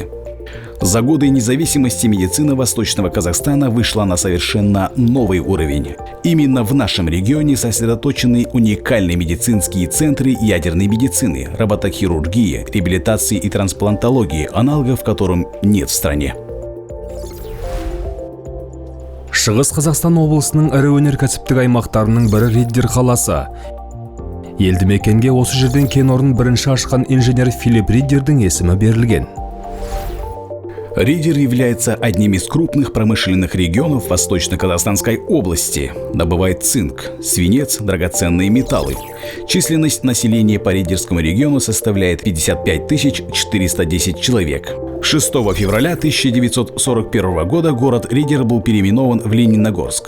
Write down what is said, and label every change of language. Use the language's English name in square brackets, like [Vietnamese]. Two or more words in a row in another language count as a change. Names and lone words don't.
[Russian] За годы независимости медицина Восточного Казахстана вышла на совершенно новый уровень. Именно в нашем регионе сосредоточены уникальные медицинские центры ядерной медицины, роботохирургии, реабилитации и трансплантологии, аналогов которым нет в стране. [Kazakh] Шығыс Қазақстан облысының ірі өнеркәсіптік аймақтарының бірі Риддер қаласы. Елді мекенге осы жерден кен орнын бірінші ашқан инженер Филипп Риддердің есімі берілген. [Russian] Риддер является одним из крупных промышленных регионов Восточно-Казахстанской области. Добывает цинк, свинец, драгоценные металлы. Численность населения по Риддерскому региону составляет 55 410 человек. 6 февраля 1941 года город Риддер был переименован в Лениногорск.